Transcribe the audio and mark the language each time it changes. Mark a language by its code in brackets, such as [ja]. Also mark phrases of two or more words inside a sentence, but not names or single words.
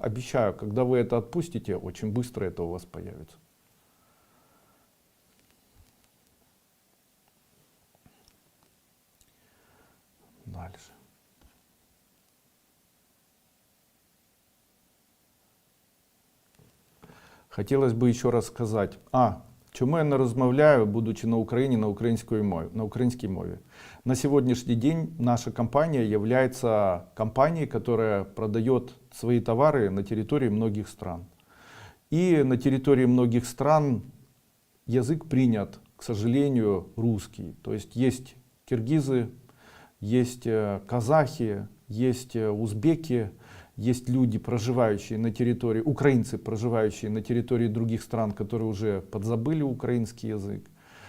[ru] Обещаю, когда вы это отпустите, очень быстро это у вас появится. Дальше. Хотелось бы еще раз [uk] сказати, чому я не розмовляю, будучи на Україні, на українській мові. [ru] На сегодняшний день наша компания является компанией, которая продает свои товары на территории многих стран. И на территории многих стран язык принят, к сожалению, русский. То есть киргизы, есть казахи, есть узбеки, есть люди, проживающие на территории, украинцы, проживающие на территории других стран, которые уже подзабыли украинский язык.